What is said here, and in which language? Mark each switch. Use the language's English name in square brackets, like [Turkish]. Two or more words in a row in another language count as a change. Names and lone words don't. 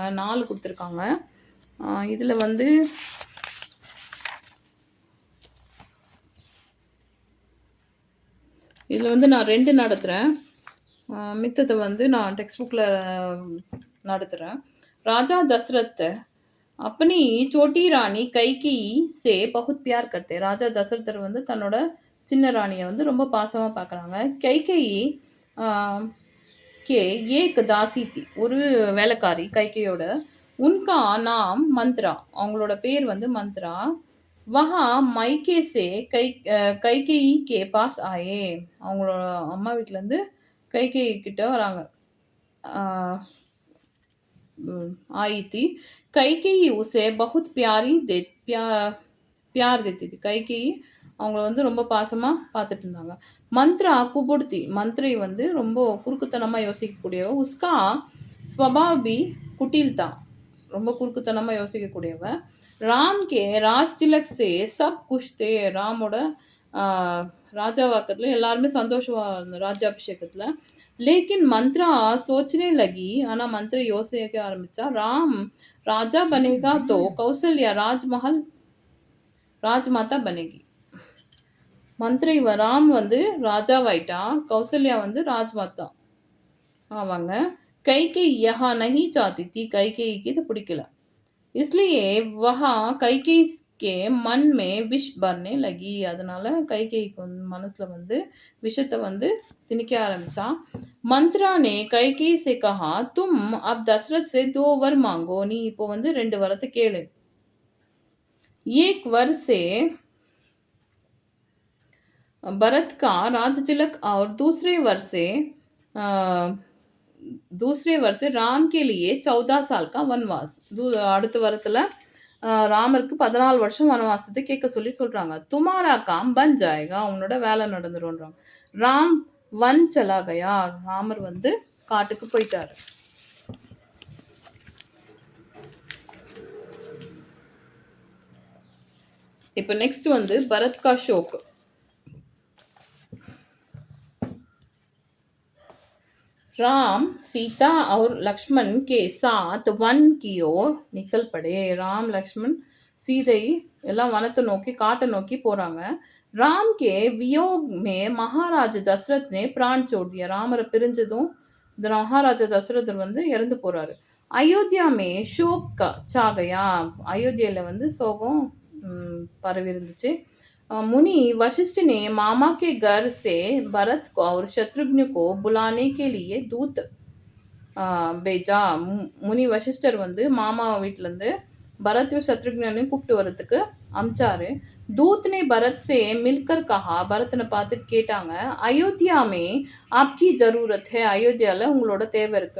[Tamil] 4 கொடுத்துருக்காங்க. இதில் வந்து நான் 2 நடத்துகிறேன். மித்தத்தை வந்து நான் டெக்ஸ்ட் புக்கில் நடத்துகிறேன். [Hindi] ராஜா தசரத் अपनी छोटी रानी கைகேயி से बहुत प्यार करते. [Tamil] ராஜா தசரதர் வந்து தன்னோட சின்ன ராணியை வந்து ரொம்ப பாசமாக பார்க்குறாங்க. [Hindi] कैकेयी के एक दासी थी, [Tamil] ஒரு வேலைக்காரி கைகேயோட. [Hindi] उनका नाम मंथरा, [Tamil] அவங்களோட பேர் வந்து மந்த்ரா. [Hindi] वह मायके से कैकेयी के पास आये, [Tamil] அவங்களோட அம்மா வீட்டிலேருந்து கைகேயி கிட்ட வராங்க. [Hindi] आई थी. कैकेयी उसे बहुत प्यार देती थी, [Tamil] கைகேயி அவங்கள வந்து ரொம்ப பாசமாக பார்த்துட்டு இருந்தாங்க. மந்த்ரா குபுடுத்தி, மந்திரை வந்து ரொம்ப குறுக்குத்தனமாக யோசிக்கக்கூடியவ. [Hindi] उसका स्वभावी कुटिलता, [Tamil] ரொம்ப குறுக்குத்தனமாக யோசிக்கக்கூடியவ. [Hindi] राम के राज तिलक से सब खुश थे, [Tamil] ராமோட ராஜாவாக்கத்தில் எல்லாருமே சந்தோஷமாக இருந்தோம் ராஜாபிஷேகத்தில். [Hindi] लेकिन मंत्रा सोचने लगी ஆனால் मंत्रा [Tamil] யோசிக்க ஆரம்பிச்சா [Hindi] राम राजा बनेगा तो कौशल्या राजमहल राजमाता बनेगी. [Tamil] मंत्री राम வந்து ராஜாவாயிட்டா, கௌசல்யா வந்து ராஜ்மாதா ஆவாங்க. [Hindi] கைகேயி यहाँ नहीं चाहती थी, [Tamil] கைகேயிக்கு இது பிடிக்கல. [Hindi] इसलिए वहाँ கைகேயி के मन में विष भरने लगी. [Tamil] அதனால கைகேயிக்கு வந்து மனசுல வந்து விஷத்தை வந்து திணிக்க ஆரம்பிச்சா. [Hindi] मंत्रा ने கைகேயி से कहा तुम अब दशरथ से 2 वर मांगो. [Tamil] நீ இப்போ வந்து 2 வரத்தை கேளு. [Hindi] एक वर से भरत का राज तिलक और दूसरे वर्ष से राम के लिए 14 साल का वनवास. [Tamil] அடுத்த வரத்தில் ராமருக்கு 14 வருஷம் வனவாசத்தை கேட்க சொல்லி சொல்கிறாங்க. [Hindi] तुम्हारा काम बन जाएगा, [Tamil] உன்னோட வேலை நடந்துருன்றாங்க. [Hindi] राम वन चला गया, [Tamil] ராமர் வந்து காட்டுக்கு போயிட்டாரு. இப்போ நெக்ஸ்ட் வந்து [Hindi] भरत का शोक. राम सीता और लक्ष्मण के साथ वन की ओर निकल पड़े. [Tamil] राम लक्ष्मण सीதை எல்லாம் வனத்தை நோக்கி காட்டை நோக்கி போகிறாங்க. [Hindi] राम के वियोग में महाराजा दशरथ ने प्राण छोड़ दिया. [Tamil] ராமரை பிரிஞ்சதும் இந்த மகாராஜா தசரதர் வந்து இறந்து போகிறாரு. [Hindi] अयोध्या में शोक छागया, [Tamil] அயோத்தியில் வந்து சோகம் பரவி இருந்துச்சு. [Hindi] मुनि वशिष्ठ ने मामा के घर से भरत को और शत्रुघ्न को बुलाने के लिए दूत भेजा. [Tamil] முனி வசிஷ்டர் வந்து மாமா வீட்டிலேருந்து பரத்தையும் சத்ருக்னையும் கூப்பிட்டு வரத்துக்கு அமிச்சாரு. [Hindi] दूत ने भरत से मिलकर कहा, [Tamil] பரத்தனை பார்த்துட்டு கேட்டாங்க, [Hindi] अयोध्या में आपकी ज़रूरत है, [Tamil] அயோத்தியாவில் உங்களோட தேவை இருக்கு.